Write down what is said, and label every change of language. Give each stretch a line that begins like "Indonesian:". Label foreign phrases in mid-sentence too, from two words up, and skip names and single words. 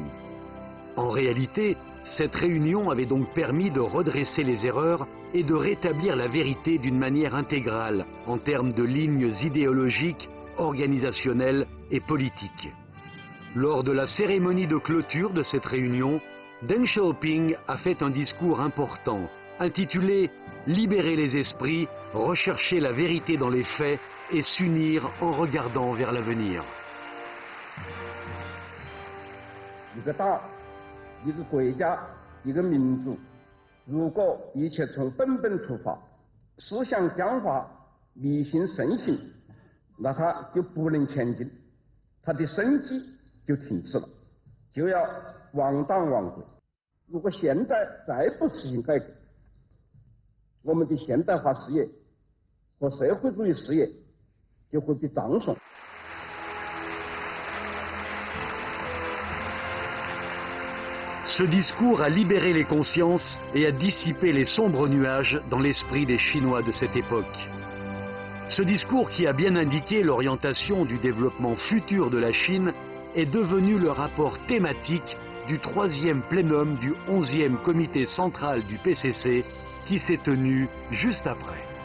French: En réalité, cette réunion avait donc permis de redresser les erreurs et de rétablir la vérité d'une manière intégrale en termes de lignes idéologiques, organisationnelles et politiques. Lors de la cérémonie de clôture de cette réunion, Deng Xiaoping a fait un discours important, intitulé « Libérer les esprits, rechercher la vérité dans les faits et s'unir en regardant vers l'avenir ».
Chinese: 一个党、一个国家、一个民族，如果一切从本本出发，思想僵化、迷信盛行，那它就不能前进，它的生机就停止了，就要亡党亡国。如果现在再不实行改革，我们的现代化事业和社会主义事业就会被葬送。
French: Ce discours a libéré les consciences et a dissipé les sombres nuages dans l'esprit des Chinois de cette époque. Ce discours, qui a bien indiqué l'orientation du développement futur de la Chine, est devenu le rapport thématique du 3e plénum du 11e comité central du PCC qui s'est tenu juste après.